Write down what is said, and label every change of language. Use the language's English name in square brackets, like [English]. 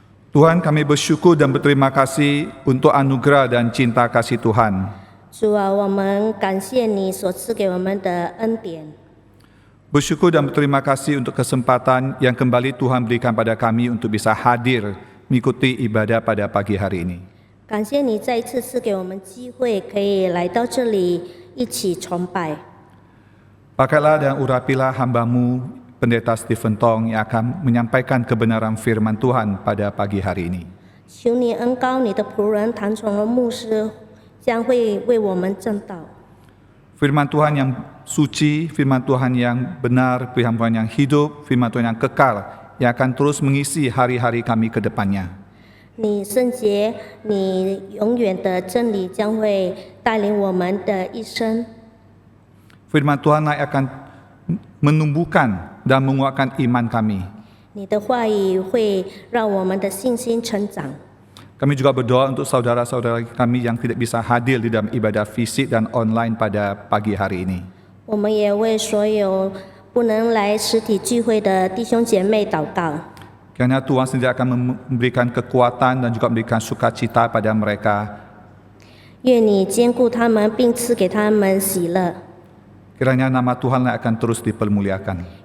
[Indonesian] Tuhan, kami bersyukur dan berterima kasih untuk anugerah dan cinta kasih Tuhan. [Chinese] 主啊，我们感谢你所赐给我们的恩典。 [Indonesian] Bersyukur dan berterima kasih untuk kesempatan yang kembali Tuhan berikan pada kami untuk bisa hadir mengikuti ibadah pada pagi hari ini. [Chinese] 感谢你再一次赐给我们机会，可以来到这里一起崇拜。 [Indonesian] Pakailah dan urapilah hamba-Mu, Pendeta Stephen Tong, yang akan menyampaikan kebenaran firman Tuhan pada pagi hari ini. [Chinese] 求你恩膏你的仆人谭崇荣牧师，将会为我们正道。 [Indonesian] Firman Tuhan yang suci, firman Tuhan yang benar, firman Tuhan yang hidup, firman Tuhan yang kekal, yang akan terus mengisi hari-hari kami ke depannya. [Chinese] 你圣洁，你永远的真理将会带领我们的一生。 [Indonesian] Firman Tuhan yang akan menumbuhkan dan menguatkan iman kami. [Chinese] 你的话语会让我们的信心成长。 [Indonesian] Kami juga berdoa untuk saudara-saudara kami yang tidak bisa hadir di dalam ibadah fisik dan online pada pagi hari ini. [Chinese] 我们也为所有不能来实体聚会的弟兄姐妹祷告。 [Indonesian] Kiranya Tuhan sendiri akan memberikan kekuatan dan juga memberikan sukacita pada mereka. [Chinese] 愿你兼顾他们，并赐给他们喜乐。 [Indonesian] Kiranya nama Tuhan akan terus dipermuliakan.